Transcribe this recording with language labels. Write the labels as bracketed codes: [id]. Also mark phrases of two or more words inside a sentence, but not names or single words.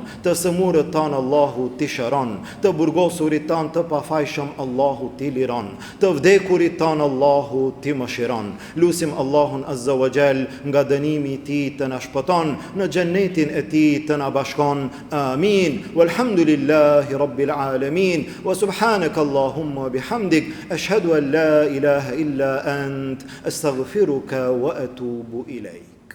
[sq] Të sëmurët tanë Allahu t'i shëron. Të burgosurit tanë të pafajshëm Allahu t'i liron. Të vdekurit tanë Allahu t'i mëshiron. Lutim Allahun [ar] عز وجل, [sq] nga dënimi i tij të na shpëton, në xhenetin e tij të na bashkon. Amin. [ar] والحمد لله رب العالمين. وسبحانك اللهم وبحمدك، أشهد أن لا إله إلا أنت، أستغفرك وأتوب إليك.